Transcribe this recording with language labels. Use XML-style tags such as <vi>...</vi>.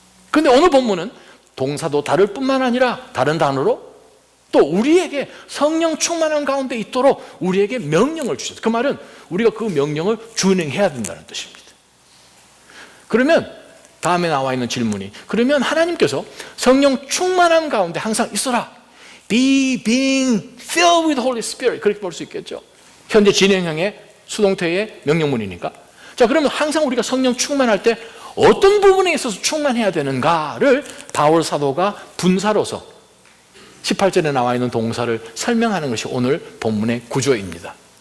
<ko>그런데 오늘 본문은 동사도 다를 뿐만 아니라 다른 단어로 또 우리에게 성령 충만한 가운데 있도록 우리에게 명령을 주셨어요. 그 말은 우리가 그 명령을 준행해야 된다는 뜻입니다. 그러면 다음에 나와 있는 질문이, 그러면 하나님께서 성령 충만함 가운데 항상 있어라.</ko> <en>Be being filled with Holy Spirit.</en> <ko>그렇게 볼 수 있겠죠. 현재 진행형의 수동태의 명령문이니까. 자, 그러면 항상 우리가 성령 충만할 때 어떤 부분에 있어서 충만해야 되는가를 바울 사도가 분사로서 18절에 나와 있는 동사를 설명하는 것이 오늘 본문의 구조입니다.</ko>